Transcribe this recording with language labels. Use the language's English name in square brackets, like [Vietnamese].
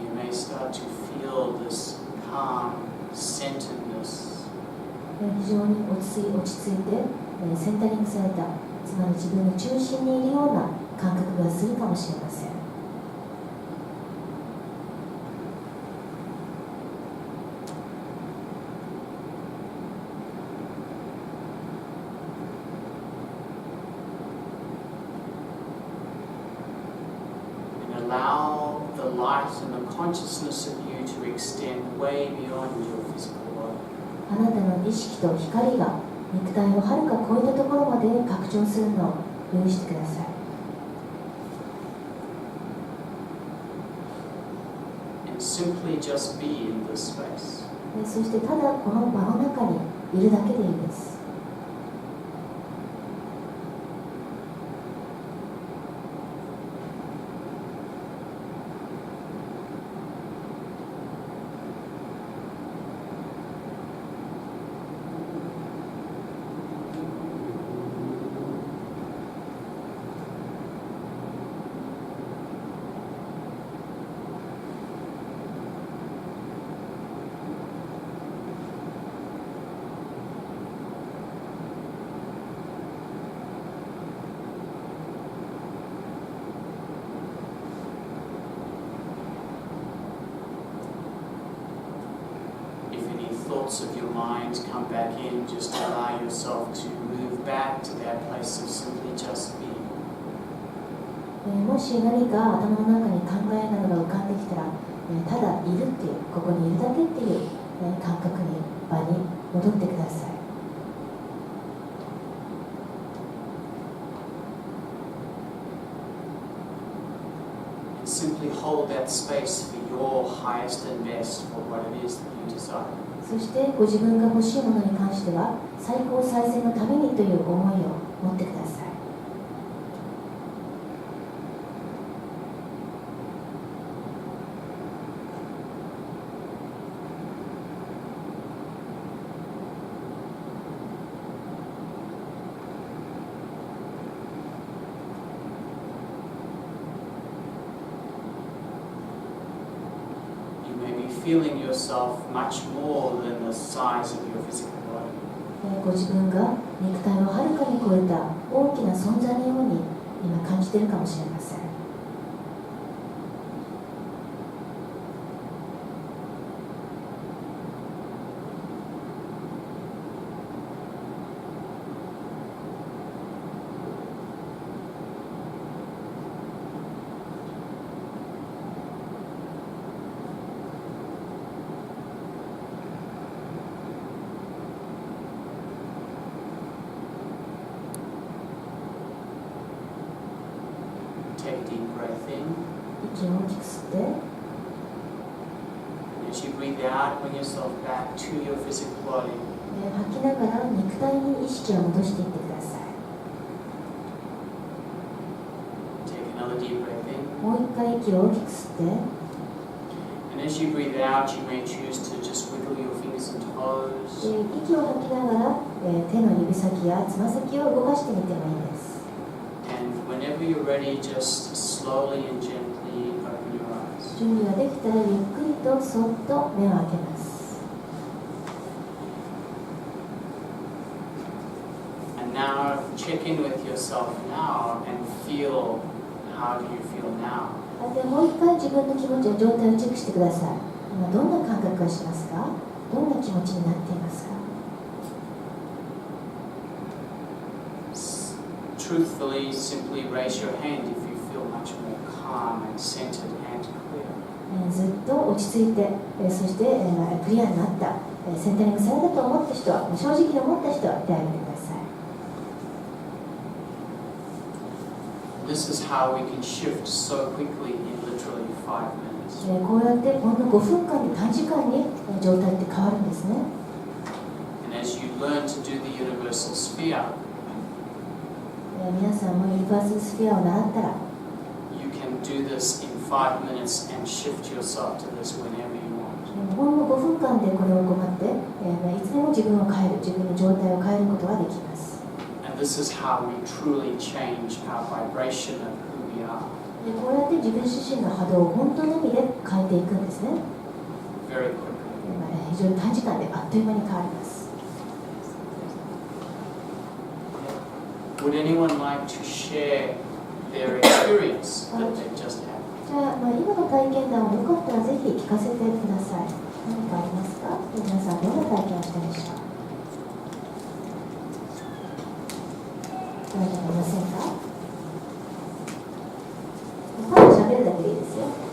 [English] Start to feel this calm centeredness. [Japanese] 非常に落ち着いてセンタリングされた、つまり自分の中心にいるような感覚がするかもしれません。 [English] Allow the light and the consciousness of you to extend way beyond your physical body. [Japanese] あなたの意識と光が肉体をはるか超えたところまで拡張するのを許してください。 [English] And simply just be in this space. [Japanese] そしてただこの場の中にいるだけでいいです。 [English] Thoughts of your mind come back in, just allow yourself to move back to that place of simply just being. [Japanese] もし何か頭の中に考えなどが浮かんできたら、ただいるっていう、ここにいるだけっていう感覚に、場に戻ってください。 [English] And simply hold that space for your highest and best for what it is that you desire. [Japanese] そしてご自分が欲しいものに関しては最高最善のためにという思いを持ってください。 [English] feeling yourself much more than the size of your physical body. [Japanese] ご自分が肉体をはるかに超えた大きな存在のように今感じているかもしれません。 [English] Take a deep breath in. [Japanese] 息を大きく吸って、 [English] And as you breathe out, bring yourself back to your physical body. [Japanese] 吐きながら肉体に意識を戻していってください。 [English] Take another deep breath in. [Japanese] もう一回息を大きく吸って、 [English] And as you breathe out, you may choose to just wiggle your fingers and toes. [Japanese] 息を吐きながら手の指先やつま先を動かしてみてもいいです。 [English] And whenever you're ready, just slowly and gently open your eyes. [Japanese] 準備ができたらゆっくりとそっと目を開けます。 [English] And now check in with yourself now and feel how do you feel now. [Japanese] でもう一回自分の気持ちや状態をチェックしてください。今どんな感覚がしますか？どんな気持ちになっていますか？ [English] Truthfully, simply raise your hand if you feel much more calm and centered and clear. [Japanese] ずっと落ち着いて、そしてクリアになった、センタリングされたと思った人は、正直に思った人は手を挙げてください。 [English] This is how we can shift so quickly in literally 5 minutes. [Japanese] こうやってほんの5分間で短時間に状態って変わるんですね。 [English] And as you learn to do the universal sphere, [Japanese] 皆さんもユニバーサルスフィアを習ったら、 [English] you can do this in 5 minutes and shift yourself to this whenever you want. [Japanese] ほんの5分間でこれを行って、いつでも自分を変える、自分の状態を変えることができます。 [English] And this is how we truly change our vibration of who we are. [Japanese] こうやって自分自身の波動を本当の意味で変えていくんですね。 [English] Very quickly. [Japanese] 非常に短時間であっという間に変わります。 [English] Would anyone like to share their experience that they just had? [Japanese] じゃあ、今の体験談をよかったらぜひ聞かせてください。何かありますか？皆さんどんな体験をしたでしょう？誰かいませんか？ただ喋るだけでいいですよ。